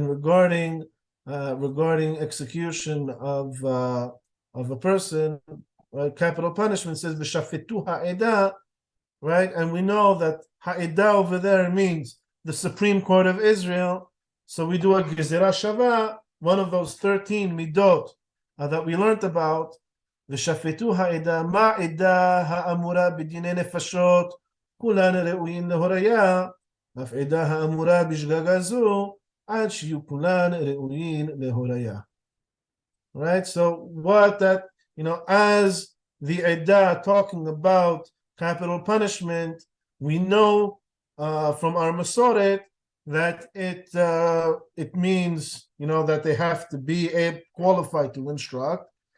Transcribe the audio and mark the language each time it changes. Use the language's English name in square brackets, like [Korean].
[English] And regarding execution of a person, right? Capital punishment says [Hebrew] v'shafetu ha'edah, [English] right? And we know that ha'edah over there means the Supreme Court of Israel. So we do a gezerah shava, one of those 13 midot that we learned about. [Hebrew] V'shafetu ha'edah ma'edah ha'amura b'dinei nefashot כולן ראויים להוריה, אף עדה האמורה בשגגה זו, עד שיהיו כולן ראויים להוריה. [English] Right? So what that, as the Edah talking about capital punishment, we know from our Masoret that it means, that they have to be qualified to instruct.